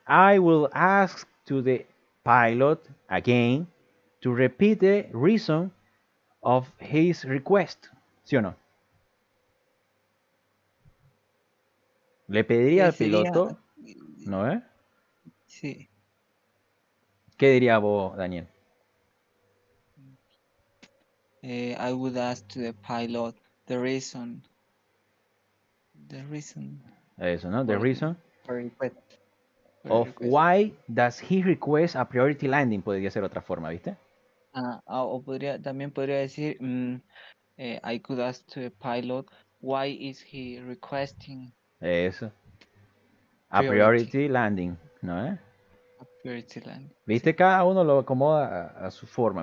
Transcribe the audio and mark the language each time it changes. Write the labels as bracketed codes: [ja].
[en] I will ask to the pilot again to repeat the reason of his request. [es] ¿Sí o no? Le pediría al piloto, ¿no es? Sí. ¿Qué diría vos, Daniel? [en] I would ask to the pilot the reason. [es] Eso, ¿no? [en] The reason for request. of why does he request a priority landing. [es] Podría ser otra forma, ¿viste? O también podría decir, [en] I could ask to the pilot, why is he requesting? [es] Eso. [en] A priority landing, ¿no es? A priority landing. [es] ¿Viste? Sí. Cada uno lo acomoda a su forma.